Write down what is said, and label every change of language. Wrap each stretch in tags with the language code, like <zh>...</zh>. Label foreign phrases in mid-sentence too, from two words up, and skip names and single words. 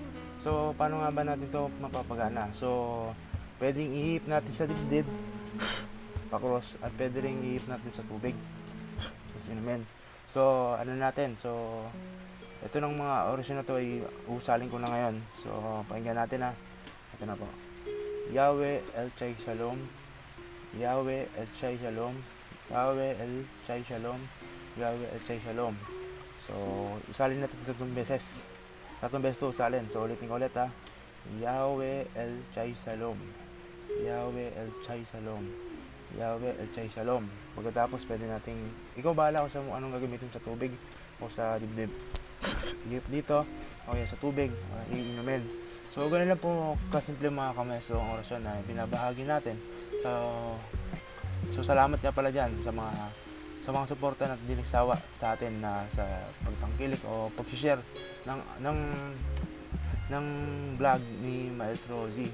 <tl>So paano nga ba natin to mapapagana? So pwedeng ihip natin sa dibdib pakros, at pwede rin ihip natin sa tubig. So ano natin, so ito ng mga orasyon na to ay usalin ko na ngayon. So pakinggan natin ha. Ito na po.</tl> <he>יהוה אל חי שלום יהוה אל חי שלום יהוה אל חי שלום יהוה אל חי שלום.</he> <tl>So usalin natin ito 3 beses. 3 beses to usalin. So ulitin ko ulit ha.</tl> <he>יהוה אל חי שלום יהוה אל חי שלום יהוה אל חי שלום.</he> <tl>Pagkatapos pwede nating, ikaw bahala kung sa anong gagamitin, sa tubig o sa dibdib. Dito, o sa tubig, iinumin. So ganun lang po kasimple mga kamestro ang orasyon na binabahagi natin. So salamat nga pala dyan sa mga suporta na hindi nagsawa sa atin na sa pagtangkilik o pag-share ng vlog ni Maestro Ozzy.</tl>